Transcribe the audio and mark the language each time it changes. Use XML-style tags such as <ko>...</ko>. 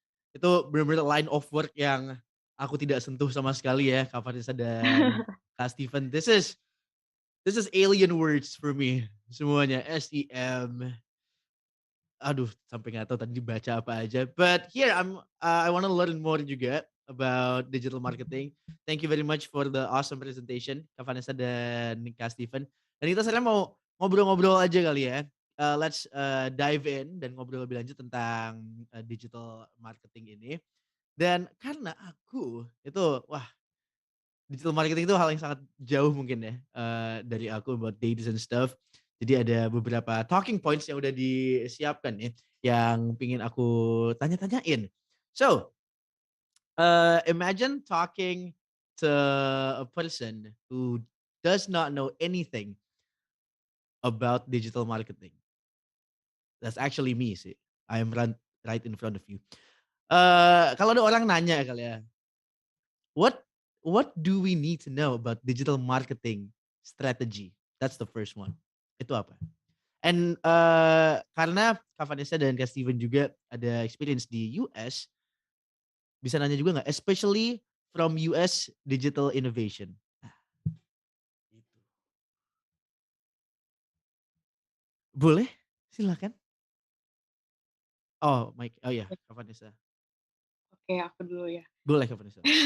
<id>Itu benar-benar</id> <en>line of work</en> <id>yang aku tidak sentuh sama sekali ya, Kak Vanessa dan Kak Steven.</id> <en>This is alien words for me semuanya. SEM.</en> <id>Aduh, sampai nggak tahu tadi dibaca apa aja.</id> <en>But here I want to learn more juga about digital marketing. Thank you very much for the awesome presentation, Kak Vanessa dan Kak Steven.</en> <id>Dan kita sekarang mau ngobrol-ngobrol aja kali ya.</id> <en>Let's dive in</en> <id>dan ngobrol lebih lanjut tentang digital marketing ini. Dan karena aku itu, wah, digital marketing itu hal yang sangat jauh mungkin ya dari aku</id> <en>about data and stuff.</en> <id>Jadi ada beberapa</id> <en>talking points</en> <id>yang udah disiapkan ya, yang pingin aku tanya-tanyain.</id> <en>So, imagine talking to a person who does not know anything about digital marketing. That's actually me sih. I am right in front of you.</en> <id>Kalau ada orang nanya kali ya,</id> <en>what do we need to know about digital marketing strategy? That's the first one.</en> <id>Itu apa? And karena Kak Vanessa dan Kak Steven juga ada experience di US, bisa nanya juga nggak?</id> <en>Especially from US digital innovation.</en> <id>Nah, gitu. Boleh? Silakan. Oh, Mike. Oh ya, Kak Vanessa. Oke, aku dulu ya. Boleh Kak Vanessa.</id>